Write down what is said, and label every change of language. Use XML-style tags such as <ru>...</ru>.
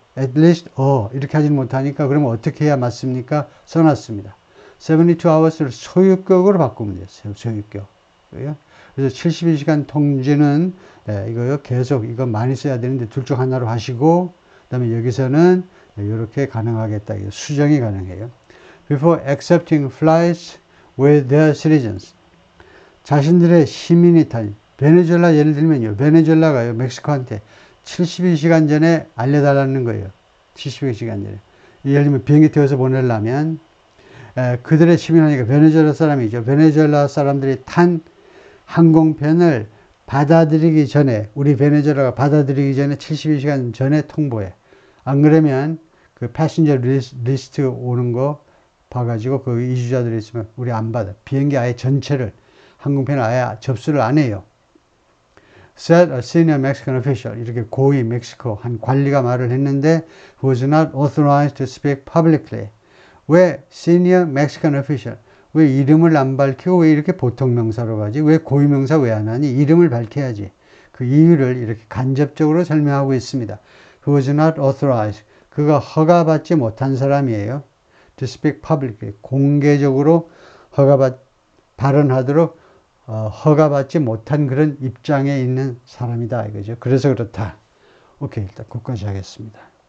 <ko>at least 이렇게 하지는 못하니까 그러면 어떻게 해야 맞습니까? 써놨습니다. 72hours를 소유격으로 바꾸면 돼요. 소유격. 그래서 72시간 통지는 이거요. 계속 이거 많이 써야 되는데 둘 중 하나로 하시고 그 다음에 여기서는 이렇게 가능하겠다. 수정이 가능해요.</ko> <en>Before accepting flights with their citizens.</en> <ko>자신들의 시민이 탄 베네수엘라 예를 들면요. 베네수엘라가요. 멕시코한테 72시간 전에 알려달라는 거예요. 72시간 전에. 예를 들면 비행기 태워서 보내려면 그들의 시민하니까 베네수엘라 사람이죠. 베네수엘라 사람들이 탄 항공편을 받아들이기 전에 우리 베네수엘라가 받아들이기 전에 72시간 전에 통보해. 안 그러면 그 패신저 리스트 오는 거 봐가지고 그 이주자들이 있으면 우리 안 받아. 비행기 아예 전체를 항공편을 아예 접수를 안 해요.</ko> <en>Said a senior Mexican official.</en> <ko>이렇게 고위 멕시코 한 관리가 말을 했는데</ko> <en>who was not authorized to speak publicly.</en> <ko>왜 senior Mexican official? 왜 이름을 안 밝히고 왜 이렇게 보통 명사로 가지? 왜 고위 명사 왜 안 하니? 이름을 밝혀야지. 그 이유를 이렇게 간접적으로 설명하고 있습니다.</ko> <en>Who was not authorized.</en> <ko>그가 허가받지 못한 사람이에요.</ko> <en>To speak publicly.</en> <ko>공개적으로 발언하도록 허가받지 못한 그런 입장에 있는 사람이다. 이거죠. 그래서 그렇다. 오케이. 일단 거기까지 하겠습니다.</ko>